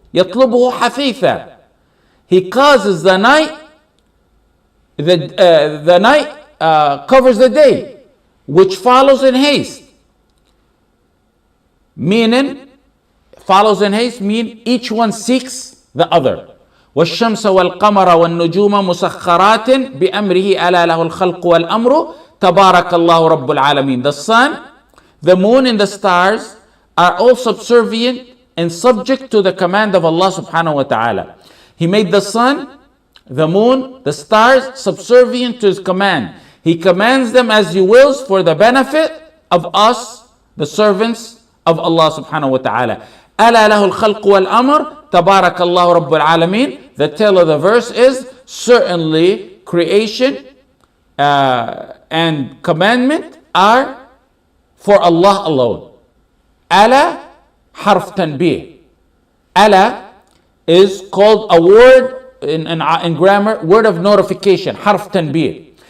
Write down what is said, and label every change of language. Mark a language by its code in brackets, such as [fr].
[ar] يطلبه حثيثا. [en] He causes the night, the night covers the day, which follows in haste. Meaning, follows in haste mean each one seeks the other. [ar] والشمس والقمر والنجوم مسخرات بأمره ألا له الخلق والأمر تبارك الله رب العالمين. [en] The sun, the moon and the stars are all subservient and subject to the command of Allah subhanahu wa ta'ala. He made the sun, the moon, the stars subservient to His command. He commands them as He wills for the benefit of us, the servants of Allah subhanahu wa ta'ala. [ar] ألا له الخلق والأمر تبارك الله رب العالمين. [en] The tail of the verse is certainly creation and commandment are for Allah alone. [ar] ألا حرف تنبيه. [en] ألا is called a word in grammar, word of notification, [ar] حرف تنبيه.